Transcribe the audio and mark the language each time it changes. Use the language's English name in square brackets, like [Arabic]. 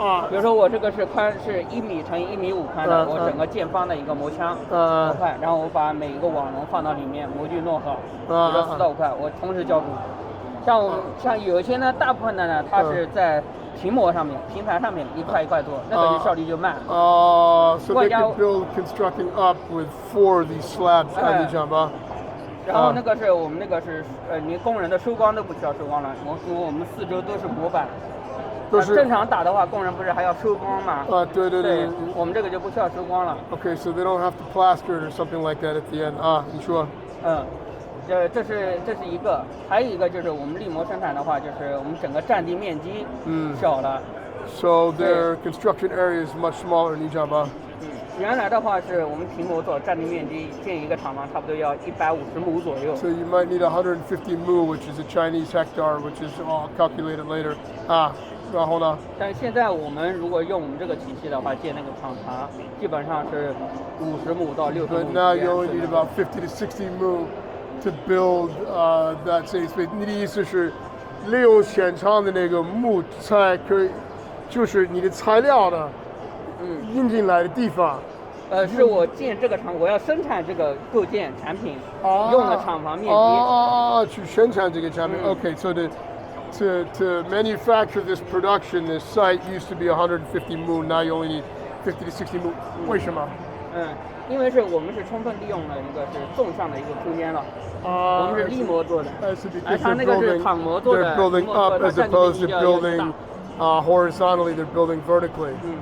[Chinese] 比如说我这个是宽是1米乘1.5米宽的，我整个见方的一个模墙，5块，然后我把每一个网笼放到里面，模具弄好，比如说4到5块，我同时浇筑。像有些呢，大部分的呢，它是在平模上面、平盘上面一块一块做，那个就效率就慢。 [English] So they can build constructing up with 4 of these slabs， [Chinese] 你讲吧。然后那个是我们那个是连工人的收光都不需要收光了，我们4周都是模板。正常打的话，工人不是还要收光吗？对，我们这个就不需要收光了。 [English] Okay, so they don't have to plaster it or something like that at the end. [Chinese] 你说。这是一个，还有一个就是我们立模生产的话，就是我们整个占地面积小了。 [English] So their construction area is much smaller， [Chinese] 你讲吧。原来的话是我们平模做占地面积建一个厂房差不多要150亩左右。 [English] So you might need 150 mu, which is a Chinese hectare, which is all calculated later. [Chinese] 然后呢？但现在我们如果用我们这个体系的话，建那个厂房基本上是50亩到60亩。 [English] But now you only need about 50 to 60 mu to build that same space. [Chinese] 你的意思是利用现场的那个木材可以，就是你的材料的，运进来的地方。是我建这个厂，我要生产这个构件产品，用的厂房面积。去生产这个产品。 [English] Okay, so to manufacture this production, this site used to be 150 mu. Now you only need 50 to 60 mu. [Chinese] 为什么？因为我们是充分利用了一个是纵向的一个空间了，我们是立模做的，而它那个是躺模做的。 [English] They're building up as opposed to building horizontally. They're building vertically.